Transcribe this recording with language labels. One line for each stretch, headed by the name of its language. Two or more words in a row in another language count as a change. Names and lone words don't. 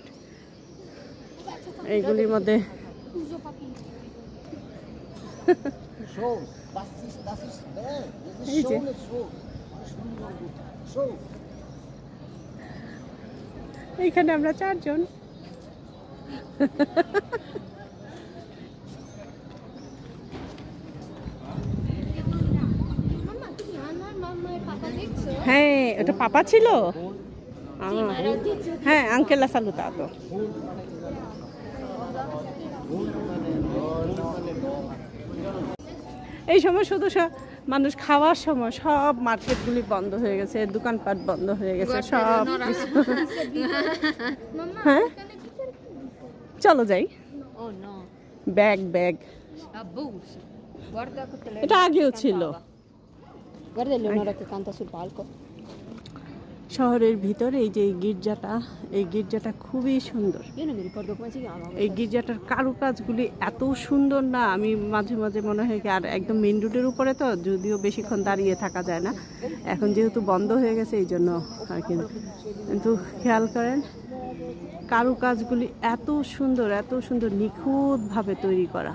Bangla: এইগুলির মধ্যে এই যে এইখানে আমরা 4 জন। হ্যাঁ, ওটা পাপা ছিল। হ্যাঁ, আঙ্কেল
Italian: ha salutato.
Bangla: এই সময় শুধু মানুষ খাওয়ার সময় সব মার্কেটগুলি বন্ধ হয়ে গেছে, দোকানপাট বন্ধ হয়ে গেছে সব। হ্যাঁ, চলো যাই। ব্যাগ ব্যাগ এটা আগেও ছিল।
Italian: Guarda Eleonora che canta sul palco.
Bangla: শহরের ভিতরে এই যে গির্জাটা, এই গির্জাটা খুবই সুন্দর।
Italian: Io non mi ricordo come si chiama.
Bangla: এই গির্জাটার কারুকাজগুলি এত সুন্দর না, আমি মাঝে মাঝে মনে হয় কি, আর একদম মেইন রোডের উপরে তো, যদিও বেশিক্ষণ দাঁড়িয়ে থাকা যায় না, এখন যেহেতু বন্ধ হয়ে গেছে এই জন্য আর কি। কিন্তু খেয়াল করেন কারুকাজগুলি এত সুন্দর নিখুঁতভাবে তৈরি করা।